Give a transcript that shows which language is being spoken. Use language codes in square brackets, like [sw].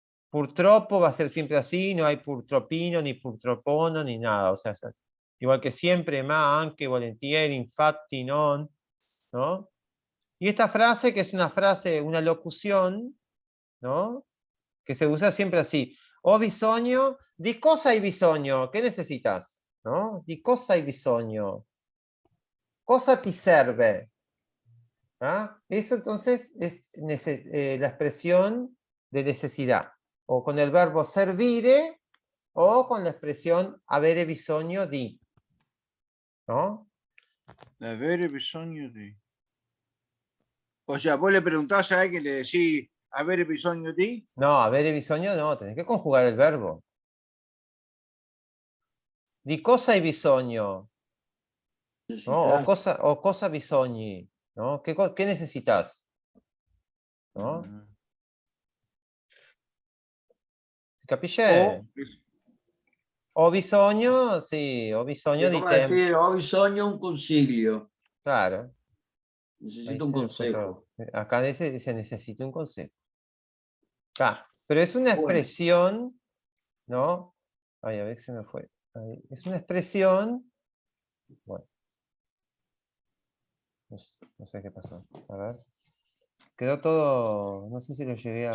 [es] Purtropo va a ser siempre así, no hay purtropino, ni purtropono, ni nada. O sea, igual que siempre, [it] ma, anche, volentieri, infatti, non, [es] ¿no? Y esta frase, que es una frase, una locución, ¿no? Que se usa siempre así. [it] Ho bisogno, di cosa hai bisogno? [es] ¿Qué necesitas? ¿No? [it] Di cosa hai bisogno? Cosa ti serve? [es] ¿Ah? Eso entonces es la expresión de necesidad. O con el verbo servire o con la expresión [it] avere bisogno di. [es] ¿No? Avere bisogno di. O sea, vos le preguntás a alguien, le decís, [it] avere bisogno di. [es] No, [it] avere bisogno [es] no, tenés que conjugar el verbo. [it] Di cosa hai bisogno? ¿No? O cosa bisogni, [es] ¿no? ¿Qué necesitas? ¿No? [it] ¿Si capisce? Ho bisogno, sì, ho bisogno di Come tempo. [es] decir, [it] ho bisogno un consiglio. [es] Claro. Necesito un consejo. Acá dice necesito un consejo. Ah, pero es una expresión, ¿no? Ay, a ver si se me fue. Ahí. Es una expresión. Bueno. No sé qué pasó. A ver. Quedó todo. No sé si lo llegué a.